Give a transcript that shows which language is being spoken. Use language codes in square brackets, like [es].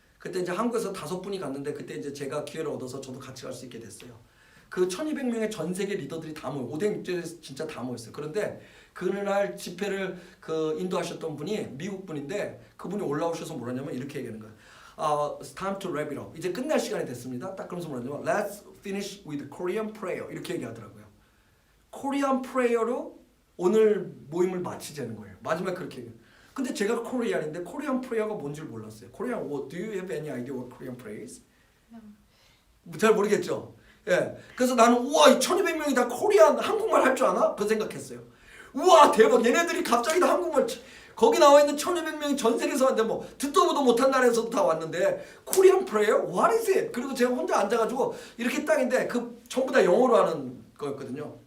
[ko] 그때 이제 한국에서 5분이 갔는데 그때 이제 제가 기회를 얻어서 저도 같이 갈 수 있게 됐어요. 그 1200명의 전 세계 리더들이 다 모여 오뎅 입절에서 진짜 다 모였어요. 그런데 그날 집회를 인도하셨던 분이 미국 분인데 그분이 올라오셔서 뭐라냐면 이렇게 얘기하는 거예요. [en] It's time to wrap it up. [ko] 이제 끝날 시간이 됐습니다. 딱 그러면서 뭐라냐면 [en] Let's finish with Korean prayer. [ko] 이렇게 얘기하더라고요. 코리안 프레이어로 오늘 모임을 마치자는 거예요. 마지막에 그렇게 얘기해요. 근데 제가 코리안인데 코리안 프레이어가 뭔지 몰랐어요. [en] 코리안, do you have any idea what Korean prayer is? [ko] 잘 모르겠죠. 예. 그래서 나는 우와 이 1200명이 다 코리안 한국말 할 줄 아나? 그 생각했어요. 우와 대박 얘네들이 갑자기 다 한국말 거기 나와 있는 1200명이 전 세계에서 왔는데 뭐 듣도 보도 못한 나라에서도 다 왔는데 코리안 프레이어? [en] What is it? [ko] 그리고 제가 혼자 앉아가지고 이렇게 딱인데 그 전부 다 영어로 하는 거였거든요.